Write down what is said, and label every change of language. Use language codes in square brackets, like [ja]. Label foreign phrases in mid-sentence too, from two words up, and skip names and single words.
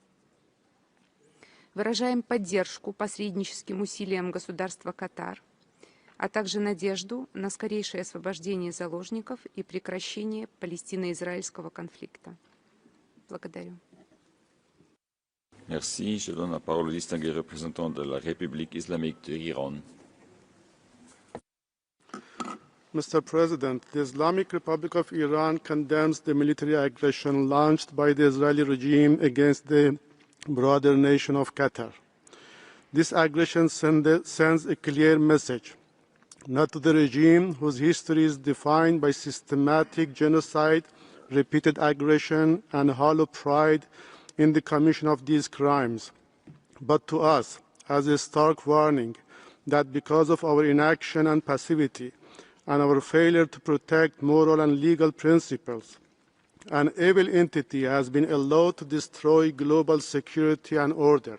[ru] Выражаем поддержку посредническим усилиям государства Катар, а также надежду на скорейшее освобождение заложников и прекращение палестино-израильского конфликта. Благодарю. [fr] Merci. Je donne la parole au distingué représentant de la République islamique de l'Iran. [en] Mr. President, the Islamic Republic of Iran condemns the military aggression launched by the Israeli regime against the broader nation of Qatar. This aggression sends a clear message, not to the regime whose history is defined by systematic genocide, repeated aggression, and hollow pride in the commission of these crimes, but to us as a stark warning that because of our inaction and passivity and our failure to protect moral and legal principles, an evil entity has been allowed to destroy global security and order.